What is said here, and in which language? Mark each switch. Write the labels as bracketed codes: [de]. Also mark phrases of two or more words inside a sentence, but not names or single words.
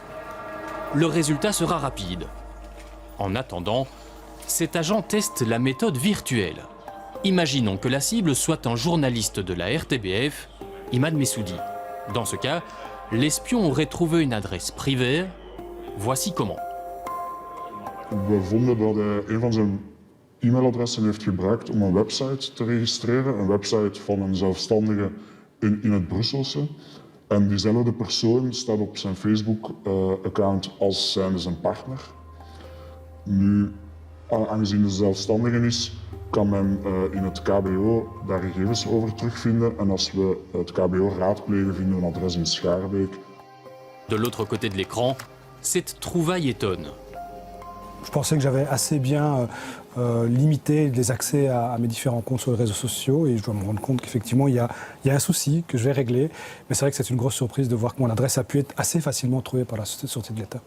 [fr] Le résultat sera rapide. En attendant, cet agent teste la méthode virtuelle. Imaginons que la cible soit un journaliste de la RTBF, Imad Messoudi. Dans ce cas, l'espion aurait trouvé une adresse privée. Voici comment. [nl] We vonden dat hij een van zijn e-mailadressen heeft gebruikt om een website te registreren. Een website van een zelfstandige in het Brusselse. En diezelfde persoon staat op zijn Facebook-account als zijnde zijn partner. Nu, aangezien de zelfstandige is, kan men in het KBO daar gegevens over terugvinden. En als we het KBO raadplegen, vinden we een adres in Schaarbeek. [fr] De l'autre côté de l'écran, cette trouvaille étonne. Je pensais que j'avais assez bien limité les accès à mes différents comptes sur les réseaux sociaux et je dois me rendre compte qu'effectivement il y a un souci que je vais régler. Mais c'est vrai que c'est une grosse surprise de voir que mon adresse a pu être assez facilement trouvée par la sûreté de l'État.